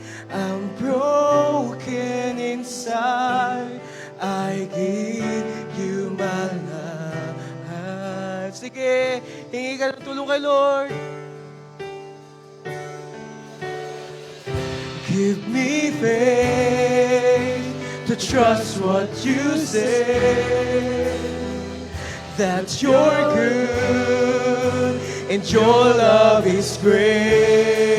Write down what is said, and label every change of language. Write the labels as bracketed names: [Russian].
[English] I'm broken inside, I give you my life. [Filipino] Sige, hingi ka ng tulong kay Lord. [English] Give me faith to trust what you say, that you're good and your love is great.